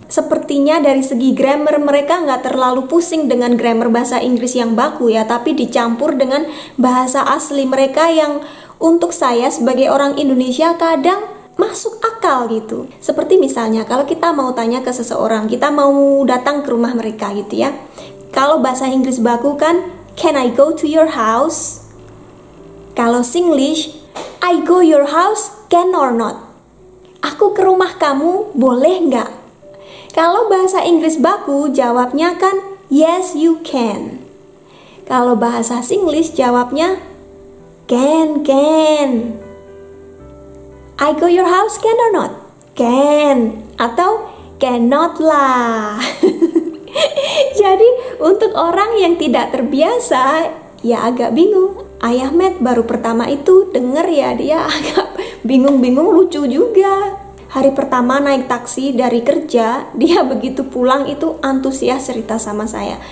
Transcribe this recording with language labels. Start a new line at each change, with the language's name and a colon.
Indonesian: Sepertinya dari segi grammar mereka nggak terlalu pusing dengan grammar bahasa Inggris yang baku ya, tapi dicampur dengan bahasa asli mereka yang untuk saya sebagai orang Indonesia kadang masuk akal gitu. Seperti misalnya kalau kita mau tanya ke seseorang, kita mau datang ke rumah mereka gitu ya. Kalau bahasa Inggris baku kan,
English: can I go to your house? Kalau Singlish, I go your house, can or not?
Indonesian: Aku ke rumah kamu, boleh nggak? Kalau bahasa Inggris baku, jawabnya kan
English: yes you can.
Indonesian: Kalau bahasa Singlish, jawabnya can.
English: I go your house, can or not? Can.
Indonesian: Atau cannot lah. Jadi untuk orang yang tidak terbiasa, ya agak bingung. Ayah Matt baru pertama itu denger ya, dia agak bingung-bingung, lucu juga. Hari pertama naik taksi dari kerja, dia begitu pulang itu antusias cerita sama saya.